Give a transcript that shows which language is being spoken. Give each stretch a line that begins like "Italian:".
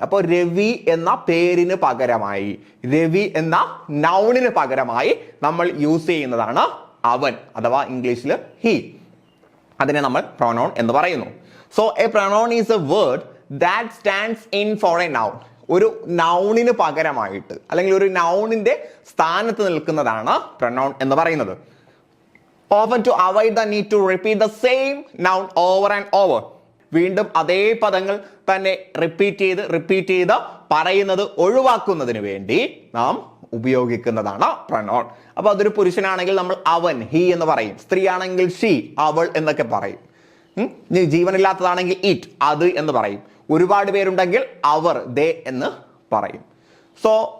Malayalam: അപ്പോൾ രവി എന്ന പേരിന് പകരമായി, രവി എന്ന നൗണിന് പകരമായി നമ്മൾ യൂസ് ചെയ്യുന്നതാണ് അവൻ, അഥവാ ഇംഗ്ലീഷിൽ ഹി. അതിനെ നമ്മൾ പ്രൊനൗൺ എന്ന് പറയുന്നു.
English: So a pronoun is a word that stands in for a noun.
Malayalam: ഒരു നൗണിന് പകരമായിട്ട് അല്ലെങ്കിൽ ഒരു നൗണിന്റെ സ്ഥാനത്ത് നിൽക്കുന്നതാണ് പ്രൊനൗൺ എന്ന് പറയുന്നത്.
English: Often to avoid the need to repeat the same noun over and over.
Malayalam: വീണ്ടും അതേ പദങ്ങൾ തന്നെ റിപ്പീറ്റ് ചെയ്ത് പറയുന്നത് ഒഴിവാക്കുന്നതിന് വേണ്ടി നാം ഉപയോഗിക്കുന്നതാണ് പ്രൊനൗൺ. അപ്പൊ അതൊരു പുരുഷനാണെങ്കിൽ നമ്മൾ അവൻ, ഹി എന്ന് പറയും. സ്ത്രീ ആണെങ്കിൽ ഷീ, അവൾ എന്നൊക്കെ പറയും. ജീവനില്ലാത്തതാണെങ്കിൽ ഇറ്റ്, അത് എന്ന് പറയും. ഒരുപാട് പേരുണ്ടെങ്കിൽ അവർ, ദേ എന്ന് പറയും. സോ